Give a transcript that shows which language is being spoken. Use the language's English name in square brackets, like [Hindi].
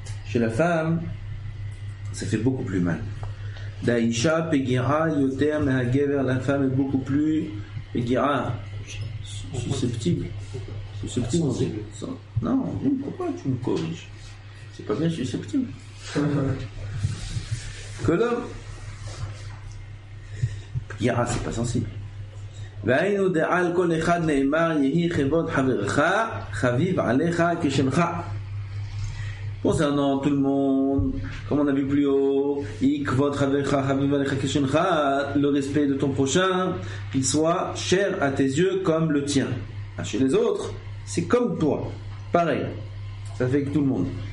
[French] Chez la femme, ça fait beaucoup plus mal. [Hebrew] Daisha pegira yoter mehagever, [French] la femme est beaucoup plus pegira, susceptible. Susceptible. Non, pourquoi tu me corriges? C'est pas bien susceptible. Que l'homme. Pegira, c'est pas sensible. [Hebrew] והיינו דעל כל אחד נאמר יהי כבוד חברך חביב עליך כשמך. [French] Concernant tout le monde, comme on a vu plus haut, [Hebrew] ikvod chavecha chaviv alecha keshencha, [French] le respect de ton prochain, qu'il soit cher à tes yeux comme le tien. Chez les autres, c'est comme toi, pareil. Ça fait que tout le monde.